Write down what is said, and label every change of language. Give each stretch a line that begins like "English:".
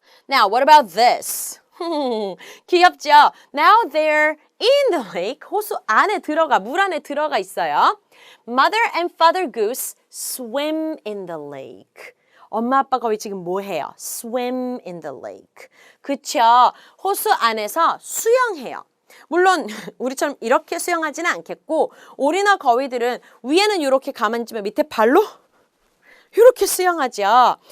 English: Now what about this?
Korean: 귀엽죠?
English: Now they're in the lake.
Korean: 호수 안에 들어가, 물 안에 들어가 있어요.
English: Mother and Father Goose swim in the lake.
Korean: 엄마 아빠 거위 지금 뭐 해요?
English: Swim in the lake.
Korean: 그쵸? 호수 안에서 수영해요. 물론 우리처럼 이렇게 수영하지는 않겠고 오리나 거위들은 위에는 이렇게 가만히지만 밑에 발로 이렇게 수영하죠.